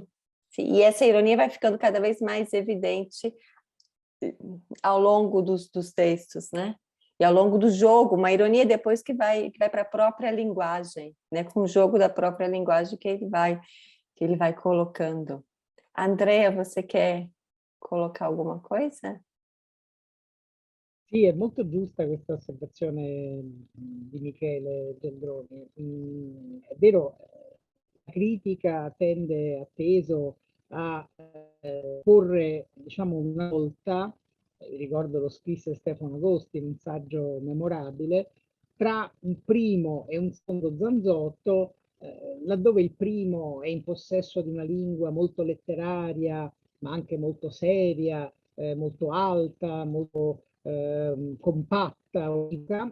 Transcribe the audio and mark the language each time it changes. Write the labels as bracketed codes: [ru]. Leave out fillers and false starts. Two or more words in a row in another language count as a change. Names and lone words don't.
[pt] E essa ironia vai ficando cada vez mais evidente ao longo dos textos, né? E ao longo do jogo, uma ironia depois que vai para a própria linguagem, né? Com o jogo da própria linguagem que ele vai colocando. Andrea, você quer colocar alguma coisa? [it] Sì, è molto giusta questa osservazione di Michele Gendroni. È vero, la critica tende appeso a porre, diciamo, una volta, ricordo lo scrisse Stefano Agosti in un saggio memorabile, tra un primo e un secondo Zanzotto, laddove il primo è in possesso di una lingua molto letteraria, ma anche molto seria, molto alta, molto compatta, unica.